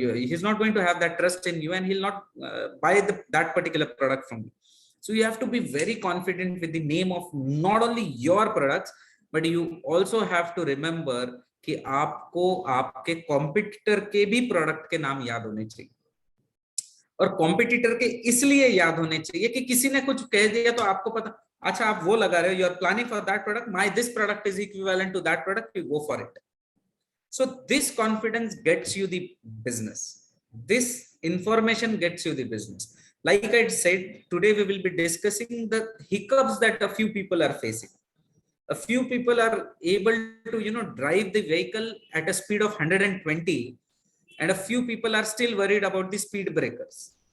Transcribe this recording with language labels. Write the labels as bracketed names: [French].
[English] He's not going to have that trust in you, and he'll not buy that particular product from you. So you have to be very confident with the name of not only your products, but you also have to remember [Hindi] कि आपको आपके competitor के भी product के नाम याद होने चाहिए. और कॉम्पिटिटर के इसलिए याद होने चाहिए कि किसी ने कुछ कह दिया तो आपको पता, अच्छा आप वो लगा रहे हो, [English] You are planning for that product, my this product is equivalent to that product, you go for it. So this confidence gets you the business. This information gets you the business. Like I said, today we will be discussing the hiccups that a few people are facing. A few people are able to drive the vehicle at a speed of 120, and a few people are still worried about the speed breakers.